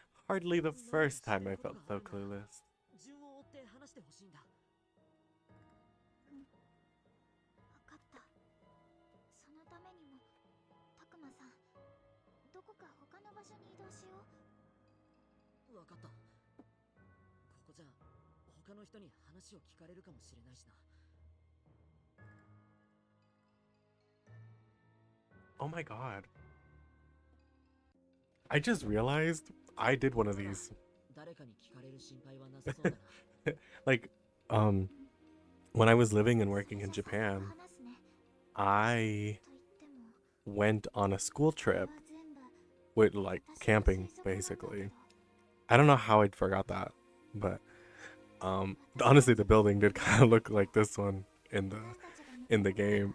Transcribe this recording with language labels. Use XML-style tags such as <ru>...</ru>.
<en>Hardly the first time I felt so clueless.</en> <ja>順を追って話してほしいんだ。わかった。そのためにもたくまさん、どこか他の場所に移動しよう。わかった。ここじゃ他の人に話を聞かれるかもしれないしな。</ja> <en>Oh my god. I just realized I did one of these.</en> <ja>誰かに聞かれる心配はなさそうだな。</ja> <en>Like, um, when I was living and working in Japan, I went on a school trip with like camping basically. I don't know how I forgot that, but honestly the building did kind of look like this one in the game.</en>